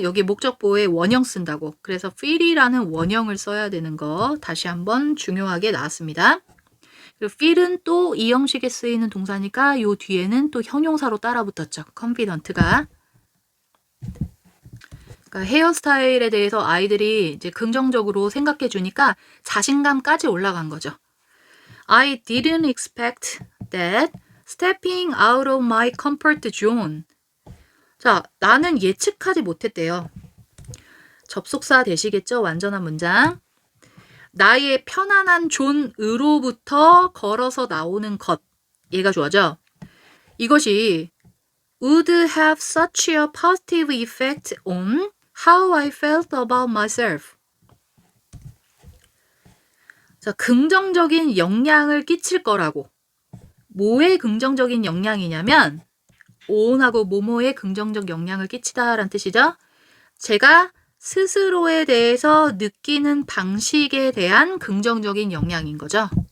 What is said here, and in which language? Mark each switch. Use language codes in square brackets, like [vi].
[ko] 여기 목적 보호에 원형 쓴다고. 그래서 feel이라는 원형을 써야 되는 거 다시 한번 중요하게 나왔습니다. 그리고 feel은 또 이 형식에 쓰이는 동사니까 요 뒤에는 또 형용사로 따라 붙었죠. [en] confident가. [ko] 그러니까 헤어스타일에 대해서 아이들이 이제 긍정적으로 생각해 주니까 자신감까지 올라간 거죠. [en] I didn't expect that stepping out of my comfort zone. [ko] 자, 나는 예측하지 못했대요. 접속사 되시겠죠? 완전한 문장. 나의 편안한 존으로부터 걸어서 나오는 것. 얘가 좋아져. 이것이 [en] would have such a positive effect on how I felt about myself. [ko] 자, 긍정적인 영향을 끼칠 거라고. 뭐에 긍정적인 영향이냐면 on하고 뭐뭐에 긍정적 영향을 끼치다라는 뜻이죠. 제가 스스로에 대해서 느끼는 방식에 대한 긍정적인 영향인 거죠.